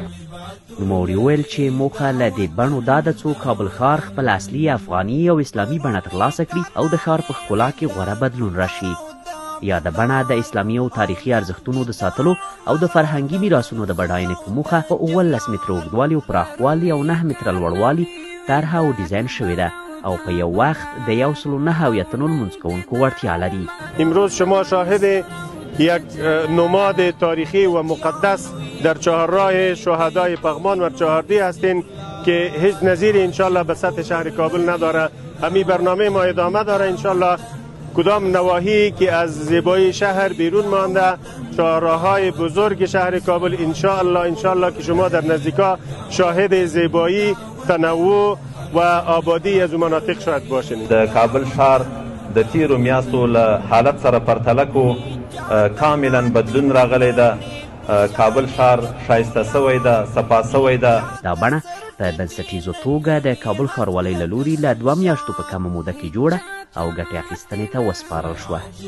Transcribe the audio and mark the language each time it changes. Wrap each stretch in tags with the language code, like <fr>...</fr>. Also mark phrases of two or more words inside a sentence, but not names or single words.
<ps>نوموړي وویل چې موخه له دې بڼو دا ده څو کابل ښار خپل اصلي افغاني او اسلامي بڼه ترلاسه کړي او د ښار په ښکلا کې غوره بدلون راشي. یاده بڼه د اسلامي او تاریخي ارزښتونو د ساتلو او د فرهنګي میراثونو د بډاینې په موخه په 18 متره اوږدوالي او پراخوالي او 9 متره لوړوالي طرحه او ډیزاین شوې ده او په یو وقت د 109 لمونځ کوونکو وړتیا لري.</ps> <fa>امروز شما شاهد یک نماد تاریخی و مقدس در چهارراه شهدای پغمان و چهاردهی هستین که هیچ نظیری انشالله به سطح شهر کابل نداره. همین برنامه ما ادامه داره انشالله. کدام نواحی که از زیبایی شهر بیرون مانده، چهارراه‌های بزرگ شهر کابل انشالله که شما در نزدیکا شاهد زیبایی، تنوع و آبادی از مناطق شاید باشین.</fa> <ps>د کابل ښار د تیرو میاشتو له حالت سره پرتله کو کاملا بدلون راغلی ده. کابل ښار ښایسته سوی ده، صفا سوی ده. دا بڼه په بنسټیزو توګه د کابل ښاروالۍ له لوري له 2 میاشتو په کمه موده کې جوړه او ګټې اخیستنې ته وسپارل شوه.</ps>